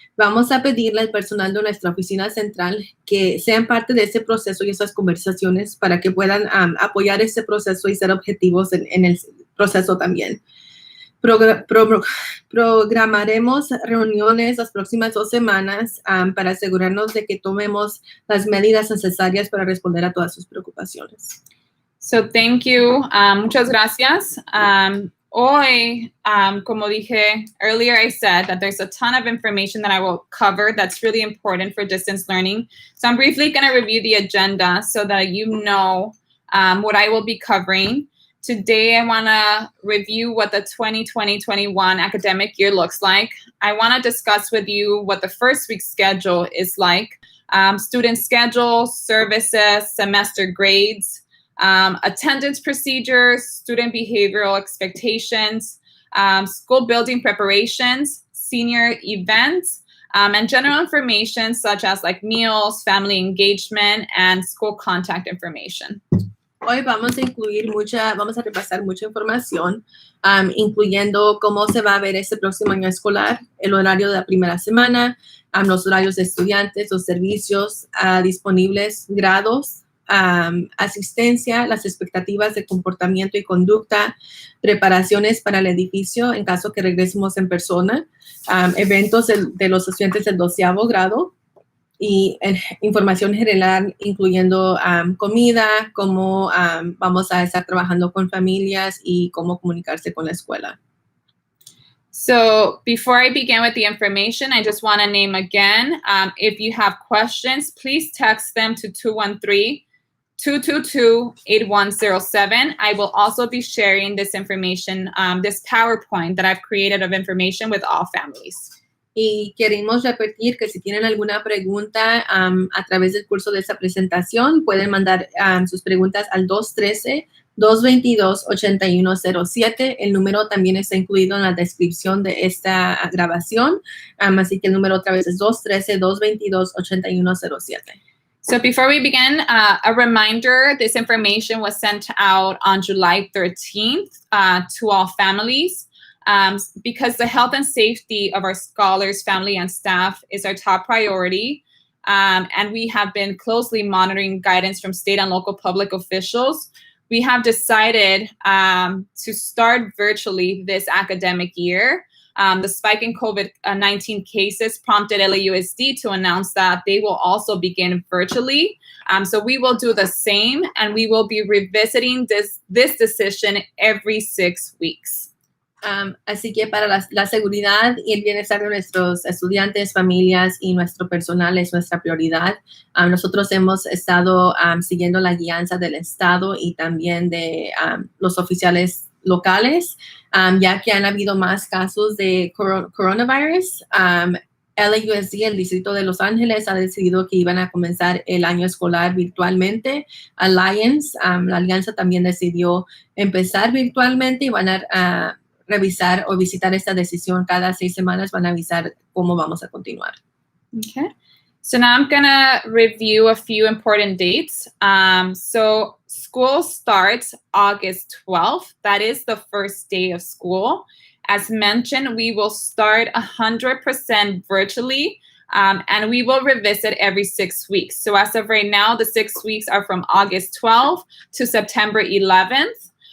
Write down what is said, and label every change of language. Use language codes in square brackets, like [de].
[es] Vamos a pedirle al personal de nuestra oficina central que sean parte de ese proceso y esas conversaciones para que puedan apoyar ese proceso y ser objetivos en el proceso también. Programaremos reuniones las próximas 2 semanas para asegurarnos de que tomemos las medidas necesarias para responder a todas sus preocupaciones. [en] So thank you. [es] Muchas gracias. Hoy, como dije [en] earlier, I said that there's a ton of information that I will cover that's really important for distance learning. So I'm briefly going to review the agenda so that you know what I will be covering. Today, I want to review what the 2020-21 academic year looks like. I want to discuss with you what the first week's schedule is like, student schedule, services, semester grades, attendance procedures, student behavioral expectations, school building preparations, senior events, and general information such as like meals, family engagement, and school contact information. [es] Hoy vamos a repasar mucha información, incluyendo cómo se va a ver este próximo año escolar, el horario de la primera semana, los horarios de estudiantes, los servicios disponibles, grados, asistencia, las expectativas de comportamiento y conducta, preparaciones para el edificio en caso que regresemos en persona, eventos de los estudiantes del 12º grado, y información general, incluyendo comida, cómo vamos a estar trabajando con familias y cómo comunicarse con la escuela. [en] So before I begin with the information, I just want to name again, if you have questions, please text them to 213-222-8107. I will also be sharing this information, this PowerPoint that I've created of information with all families. [es] Y queremos repetir que si tienen alguna pregunta a través del curso de esta presentación, pueden mandar sus preguntas al 213-222-8107. El número también está incluido en la descripción de esta grabación. Así que el número otra vez es 213-222-8107. [en] So before we begin, a reminder, this information was sent out on July 13th to all families. Because the health and safety of our scholars, family, and staff is our top priority. And we have been closely monitoring guidance from state and local public officials. We have decided to start virtually this academic year. The spike in COVID-19 cases prompted LAUSD to announce that they will also begin virtually. So we will do the same, and we will be revisiting this decision every 6 weeks. [es] Así que para la seguridad y el bienestar de nuestros estudiantes, familias y nuestro personal es nuestra prioridad. Nosotros hemos estado siguiendo la guianza del Estado y también de los oficiales locales, ya que han habido más casos de coronavirus. LAUSD, el Distrito de Los Ángeles, ha decidido que iban a comenzar el año escolar virtualmente. La alianza también decidió empezar virtualmente y van a revisar o visitar esta decisión cada 6 semanas, van a avisar cómo vamos a continuar. [en] Okay. So now I'm going to review a few important dates. So school starts August 12th. That is the first day of school. As mentioned, we will start 100% virtually. And we will revisit every 6 weeks. So as of right now, the 6 weeks are from August 12th to September 11th.